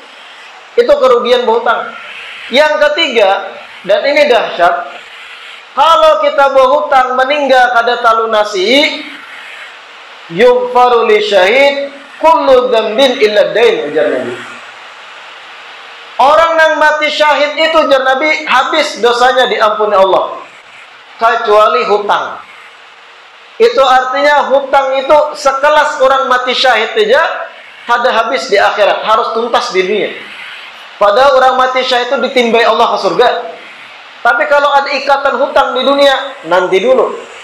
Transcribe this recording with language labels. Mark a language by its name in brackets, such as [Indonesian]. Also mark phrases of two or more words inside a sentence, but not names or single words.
[Indonesian] Itu kerugian berhutang. Yang ketiga, dan ini dahsyat, kalau kita berhutang meninggal [Banjar] kada talunasi, [Arabic] yughfaru li syahid kullu dzambin illa dain, [Indonesian] ujar Nabi. Orang yang mati syahid itu, ujar Nabi, habis dosanya diampuni Allah kecuali hutang. Itu artinya hutang itu sekelas orang mati syahid saja kada habis di akhirat, harus tuntas di dunia. Padahal orang mati syahid itu ditimbai Allah ke surga. Tapi kalau ada ikatan hutang di dunia, nanti dulu.